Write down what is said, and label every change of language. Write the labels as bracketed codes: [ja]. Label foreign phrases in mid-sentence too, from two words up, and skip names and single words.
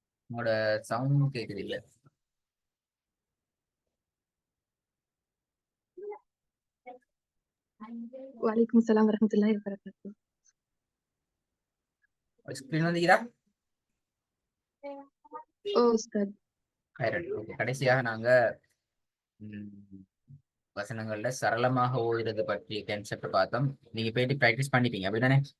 [ta] உங்களோட சவுண்ட் கேக்குது இல்ல? [ar] وعليكم السلام ورحمة الله وبركاته. [ta] ஸ்கிரீன் வந்துக்கிறா? أستاذ. கடைசியாக நாங்க வசனங்கள்ல சரளமாக ஓதுறது பற்றிய கான்செப்ட் பார்த்தோம். நீங்க போயிட்டு பிராக்டிஸ் பண்ணிட்டீங்க அப்படிதானே?